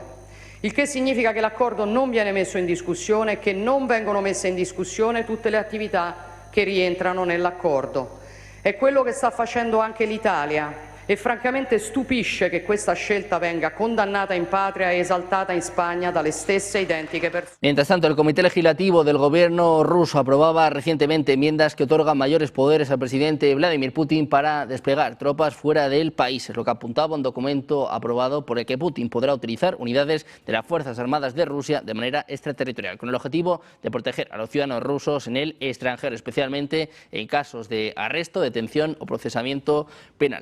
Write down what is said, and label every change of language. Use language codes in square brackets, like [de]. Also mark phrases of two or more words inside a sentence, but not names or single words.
[it] Il che significa che l'accordo non viene messo in discussione e che non vengono messe in discussione tutte le attività che rientrano nell'accordo. È quello che sta facendo anche l'Italia. E francamente stupisce che questa scelta venga condannata in patria e esaltata in Spagna dalle stesse identiche persone. [es] Mientras tanto, el Comité Legislativo del gobierno ruso aprobaba recientemente enmiendas que otorgan mayores poderes al presidente Vladimir Putin para desplegar tropas fuera del país. Es lo que apuntaba un documento aprobado por el que Putin podrá utilizar unidades de las Fuerzas Armadas de Rusia de manera extraterritorial, con el objetivo de proteger a los ciudadanos rusos en el extranjero, especialmente en casos de arresto, detención o procesamiento penal.